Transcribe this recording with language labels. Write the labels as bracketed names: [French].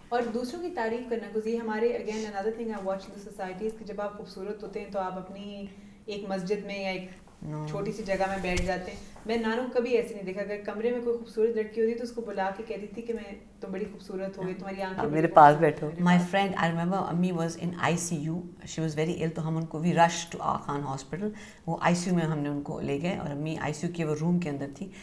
[Urdu] اور دوسروں کی تعریف کرنا, کیونکہ یہ ہمارے [English] again another thing I watch in the societies [Urdu] کہ جب آپ خوبصورت ہوتے ہیں تو آپ اپنی ایک مسجد میں یا ایک چھوٹی سی جگہ میں بیٹھ جاتے ہیں. میں نانو کبھی ایسے نہیں دیکھا, اگر کمرے میں کوئی خوبصورت لڑکی ہوتی تو اس کو بلا کے کہتی تھی کہ میں تم بڑی خوبصورت ہو گئی, تمہاری آنکھیں میرے پاس بیٹھو. [English] My friend, I remember Ammi was in ICU. She was very ill, [Urdu] تو ہم ان کو [English] we rushed to Aga Khan Hospital. [Urdu] وہ ICU میں ہم نے ان کو لے گئے, اور امی ICU کے وہ روم کے اندر تھی.